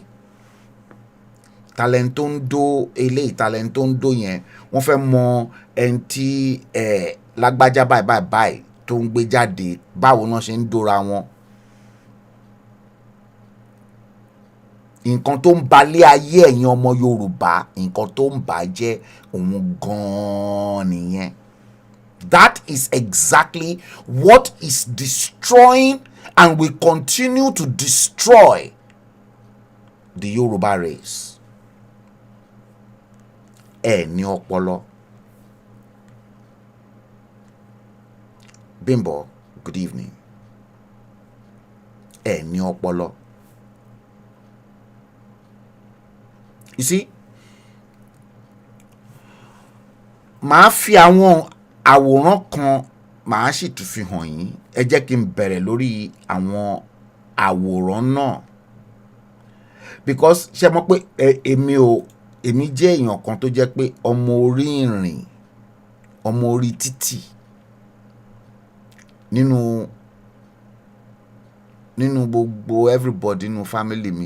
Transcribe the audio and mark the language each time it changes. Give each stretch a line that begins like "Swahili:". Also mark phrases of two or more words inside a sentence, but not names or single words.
Yoruba: Talent tó ń dó eléyìí, talent tó ń dó yẹn, wọ́n fẹ́ mọ ẹni tí lágbájá báyìí tó ń gbé jáde, báwo náà ṣe ń dóra wọn. Nǹkan tó ń balẹ̀ ayé ẹ̀yin ọmọ Yorùbá, nǹkan tó ń bàjẹ́ òun gan-an nìyẹn.
English: That is exactly what is destroying and will continue to destroy the Yoruba race.
Yoruba: Ní ọpọlọ. Bimbo,
English: good evening.
Yoruba: Ní ọpọlọ.
English: You see,
Yoruba: màá fi àwọn àwòrán kan màá sì tún fi hàn yín. Ẹ jẹ́ kí n bẹ̀rẹ̀ lórí àwọn àwòrán náà, because ṣé mọ̀ pé èmi jẹ́ èèyàn kan tó jẹ́ pé ọmọ orí ìrìn, ọmọ orí títì nínú gbogbo everybody nínú family mi.